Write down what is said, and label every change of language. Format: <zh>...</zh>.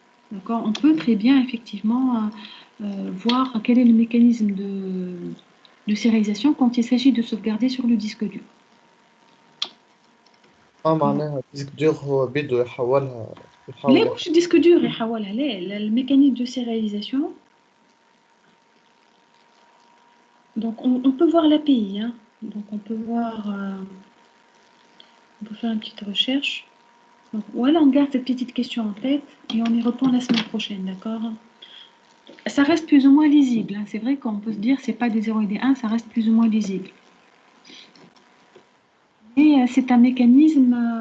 <fr>D'accord, on peut très bien effectivement voir quel est le mécanisme de sérialisation quand il s'agit de sauvegarder sur le disque dur.</fr> <ar>معناها الديسك دور هو بيدو يحولها ليه مش الديسك دور يحولها؟ لا الميكانيزم</ar> <fr>de sérialisation. Donc on peut voir l'API, hein. Donc on peut voir, on peut faire une petite recherche. Donc, voilà, on garde cette petite question en tête et on y retourne la semaine prochaine, d'accord? Ça reste plus ou moins lisible, hein. C'est vrai qu'on peut se dire c'est pas des 0 et des 1, ça reste plus ou moins lisible. Et c'est un mécanisme</fr>